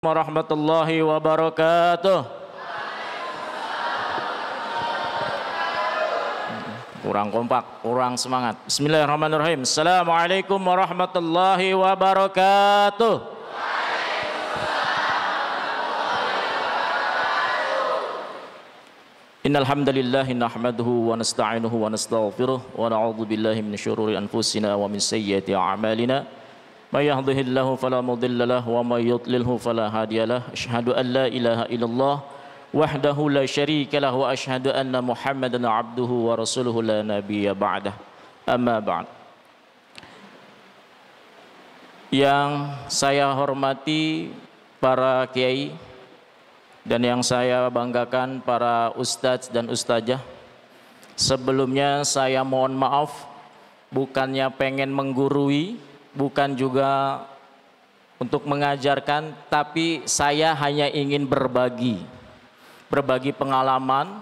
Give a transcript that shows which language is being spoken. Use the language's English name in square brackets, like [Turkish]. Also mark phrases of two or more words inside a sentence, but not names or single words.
[Arabic] ورحمة الله وبركاته. [Indonesian] Kurang kompak, kurang semangat. [Arabic] بسم الله الرحمن الرحيم. السلام عليكم ورحمة الله وبركاته. إن الحمد لله نحمده ونستعينه ونستغفره ونعوذ بالله من شرور أنفسنا ومن سيئات أعمالنا. من يهده الله فلا مضل له ومن يضلل فلا هادي له. أشهد أن لا إله إلا الله وحده لا شريك له وأشهد أن محمدا عبده ورسوله لا نبي بعده. أما بعد. [Indonesian] Yang saya hormati para kiai dan yang saya banggakan para ustadz dan ustazah. Sebelumnya saya mohon maaf, bukannya pengen menggurui, bukan juga untuk mengajarkan, tapi saya hanya ingin berbagi pengalaman.